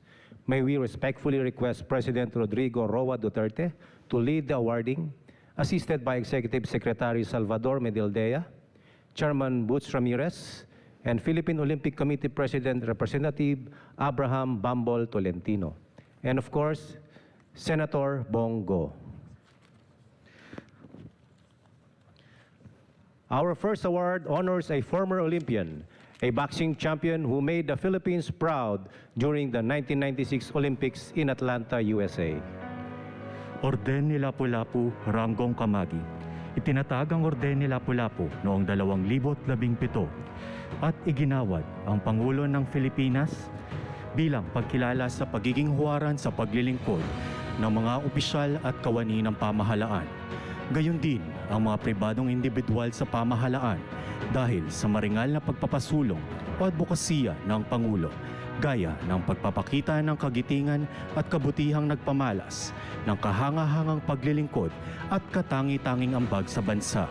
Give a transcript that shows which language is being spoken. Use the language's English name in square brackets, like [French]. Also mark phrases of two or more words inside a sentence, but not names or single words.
[English] May we respectfully request President Rodrigo Roa Duterte to lead the awarding, assisted by Executive Secretary Salvador Mijaldía, Chairman Boots Ramirez, and Philippine Olympic Committee President Representative Abraham Bambol Tolentino, and of course, Senator Bongo. Our first award honors a former Olympian, a boxing champion who made the Philippines proud during the 1996 Olympics in Atlanta, USA. [Filipino] Orden ni Lapu-Lapu, Ranggong Kamagi. Itinatag ang Orden ni Lapu-Lapu noong 2017 at iginawad ang Pangulo ng Pilipinas bilang pagkilala sa pagiging huwaran sa paglilingkod ng mga opisyal at kawani ng pamahalaan. Gayon din ang mga pribadong individual sa pamahalaan dahil sa maringal na pagpapasulong o advokasya ng Pangulo, gaya ng pagpapakita ng kagitingan at kabutihang nagpamalas ng kahangahangang paglilingkod at katangi-tanging ambag sa bansa.